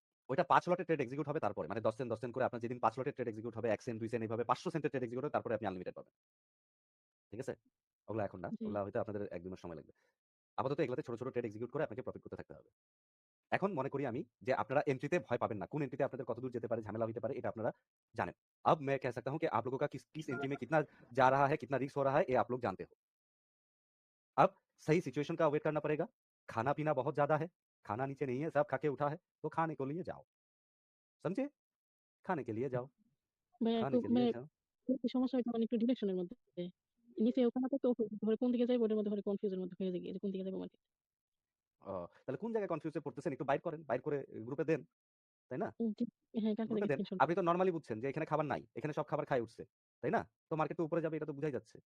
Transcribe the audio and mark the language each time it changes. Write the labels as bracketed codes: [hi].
[bn] ওইটা 5 লটের trade execute হবে তারপরে, মানে 10 সেন্ট 10 সেন্ট করে আপনার যেদিন 5 লটের ট্রেড এক্সিকিউট হবে, 1 সেন্ট 2 সেন্ট এইভাবে 500 সেন্টের ট্রেড এক্সিকিউট হবে, তারপরে আপনি আনলিমিটেড পাবেন। ঠিক আছে? ওগুলা এখন না, জি। ওগুলা হয়তো আপনাদের 1-2 মাস সময় লাগবে। আপাতত এগুলাতে ছোট ছোট ট্রেড এক্সিকিউট করে আপনাকে প্রফিট করতে থাকতে হবে। এখন মনে করি আমি যে আপনারা এন্ট্রিতে ভয় পাবেন না, কোন এন্ট্রিতে আপনাদের কতদূর যেতে পারে, ঝামেলা হতে পারে, এটা আপনারা জানেন। [hi] अब मैं कह सकता हूं कि आप लोगों का किस किस एंट्री में कितना जा रहा है, कितना रिस्क हो रहा है, ये आप लोग जानते हो। अब सही सिचुएशन का वेट करना पड़ेगा। खाना पीना बहुत ज्यादा है, खाना नीचे नहीं है, सब खा के उठा है, तो खाने को लिए जाओ, समझे? खाने के लिए जाओ, [bn] ভাইয়া একটু [hi] खाने के लिए जाओ। [bn] একটু সমস্যা হইতো, মানে একটু ডিরেকশনের মধ্যে নিচে ওখানে তো ধরে কোন দিকে যাইবো, ওটার মধ্যে ধরে কনফিউজের মধ্যে হয়ে যায়, যে কোন দিকে যাবো মার্কেট। তাহলে কোন জায়গায় কনফিউজে পড়তেছেন একটু বাইর করেন, বাইর করে গ্রুপে দেন, তাই না? জি, হ্যাঁ কালকে গ্রুপে থেকে দেন। স্ক্রিনশট। আপনি তো নরমালি বুঝছেন যে এখানে খাবার নাই, এখানে সব খাবার খায় উঠছে, তাই না? তো মার্কেট তো উপরে যাবে, এটা তো বুঝাই যাচ্ছে।